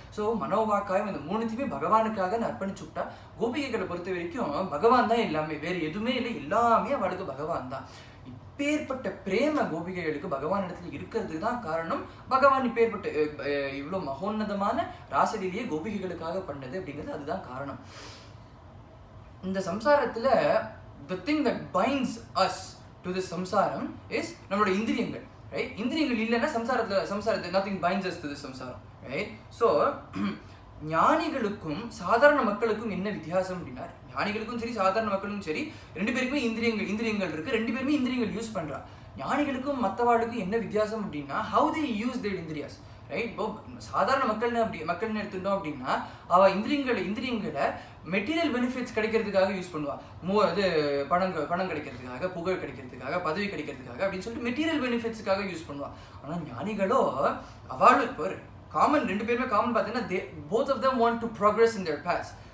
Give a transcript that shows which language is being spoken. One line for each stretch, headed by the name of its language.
Tamil: So மனோவாக்காயம் இந்த 3த்தையுமே பகவானுக்காக அர்ப்பணிச்சுட்டா. கோபிகைகளை பொறுத்த வரைக்கும் பகவான் தான் எல்லாமே, வேறு எதுவுமே இல்லை, எல்லாமே அவளுக்கு பகவான் தான். இப்பேற்பட்ட பிரேம கோபிகைகளுக்கு பகவான் இடத்துல இருக்கிறதுக்கு தான் காரணம். பகவான் இப்பேற்பட்ட இவ்வளோ மகோன்னதமான ராசலீலையை கோபிகைகளுக்காக பண்ணது அப்படிங்கிறது அதுதான் காரணம். இந்த சம்சாரத்துல
English: the thing that binds us to this samsaram is
Tamil: நம்மளோட இந்திரியங்கள், ரைட்? இந்திரியங்கள் இல்லைன்னா சம்சாரத்தை
English: nothing binds us to this samsaram, right?
Tamil: So ஞானிகளுக்கும் சாதாரண மக்களுக்கும் என்ன வித்தியாசம் அப்படின்னா, ஞானிகளுக்கும் சரி சாதாரண மக்களுக்கும் சரி 2 பேருக்குமே இந்திரியங்கள் இருக்கு, 2 பேருமே இந்திரியங்கள் யூஸ் பண்றா. ஞானிகளுக்கும் மற்றவாளுக்கும் என்ன வித்தியாசம் அப்படின்னா,
English: how they use their
Tamil: இந்திரியாஸ், right? இப்போ சாதாரண மக்கள்னு எடுத்துட்டோம் அப்படின்னா, அவ இந்திரியங்களை மெட்டீரியல் பெனிஃபிட்ஸ் கிடைக்கிறதுக்காக யூஸ் பண்ணுவா. பணம் கிடைக்கிறதுக்காக, புகழ் கிடைக்கிறதுக்காக, பதவி கிடைக்கிறதுக்காக அப்படின்னு சொல்லிட்டு மெட்டீரியல் பெனிஃபிட்ஸுக்காக யூஸ் பண்ணுவா. ஆனால் ஞானிகளோ அவளும் இப்போ காமன் 2 பேருமே காமன் பார்த்தீங்கன்னா
English: both of them want to progress in their paths.